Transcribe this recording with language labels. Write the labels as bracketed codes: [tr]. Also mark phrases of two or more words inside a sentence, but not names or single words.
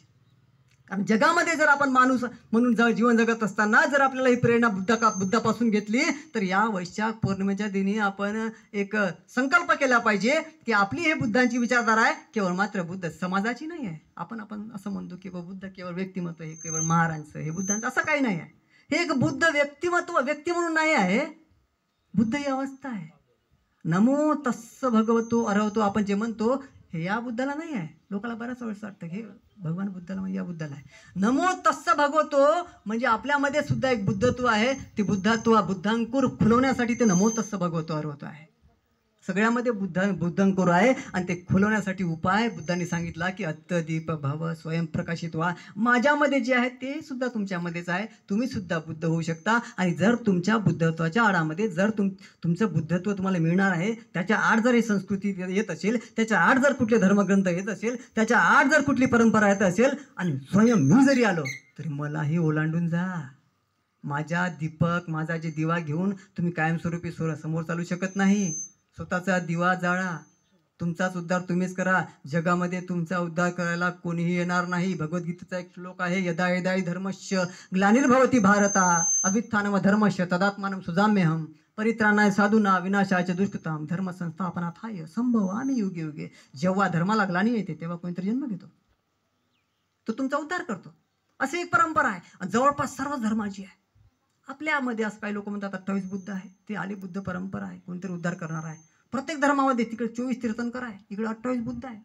[mr] कारण जगामध्ये जर आपण माणूस म्हणून जीवन जगत असताना जर आपल्याला ही प्रेरणा बुद्धापासून घेतली, तर या वैशाख पौर्णिमेच्या दिनी आपण एक संकल्प केला पाहिजे की आपली हे बुद्धांची विचारधारा आहे, केवळ मात्र बुद्ध समाजाची नाही आहे. आपण असं म्हणतो की बुद्ध केवळ व्यक्तिमत्व आहे, केवळ महाराजांचं हे बुद्धांचं, असं काही नाही आहे. हे एक बुद्ध व्यक्तिमत्व व्यक्ती म्हणून नाही आहे, बुद्ध ही अवस्था आहे. [pi] नमो तस्स भगवतो अरहतो [mr] आपण जे म्हणतो हे या बुद्धाला नाही आहे. लोकांना बऱ्याच वेळेस वाटतं हे भगवान बुद्धाला म्हणजे या बुद्धाला आहे. [pi] नमो तस्स भगवतो [mr] म्हणजे आपल्यामध्ये सुद्धा एक बुद्धत्व आहे, ते बुद्धांकुर खुलवण्यासाठी ते [pi] नमो तस्स भगवतो अरहतो [mr] आहे. सगळ्यामध्ये बुद्धांकुर आहे आणि ते खुलवण्यासाठी उपाय बुद्धांनी सांगितला की [pi] अत्तदीप भव [mr] स्वयंप्रकाशित व्हा. माझ्यामध्ये जे आहे ते सुद्धा तुमच्यामध्येच आहे, तुम्ही सुद्धा बुद्ध होऊ शकता. आणि जर तुमच्या बुद्धत्वाच्या आडामध्ये जर तुमचं बुद्धत्व तुम्हाला मिळणार आहे, त्याच्या आड जर ही संस्कृती येत असेल, त्याच्या आड जर कुठले धर्मग्रंथ येत असेल, त्याच्या आड जर कुठली परंपरा येत असेल आणि स्वयं मी जरी आलो तरी मलाही ओलांडून जा. माझा दीपक, माझा जे दिवा घेऊन तुम्ही कायमस्वरूपी समोर चालू शकत नाही. स्वतःचा दिवा जाळा, तुमचाच उद्धार तुम्हीच करा, जगामध्ये तुमचा उद्धार करायला कोणीही येणार नाही. भगवद्गीतेचा एक श्लोक आहे, [sa] यदा यदा हि धर्मस्य ग्लानिर्भवति भारता अभ्युत्थानम धर्मस्य तदात्मानं सुजाम्यहम् परित्राणाय साधूना विनाशाय दुष्कृताम धर्म संस्थापनार्थाय संभवामि युगे युगे. [mr] जेव्हा धर्माला ग्लानी येते तेव्हा कोणीतरी जन्म घेतो, तो तुमचा उद्धार करतो. अशी एक परंपरा आहे आणि जवळपास सर्व धर्माची आहे. आपल्यामध्ये असं काही लोक म्हणतात 28 बुद्ध आहे, ते आली बुद्ध परंपरा आहे, कोणतरी उद्धार करणार आहे. प्रत्येक धर्मामध्ये तिकडे 24 तीर्थंकर आहे, इकडे 28 बुद्ध आहे.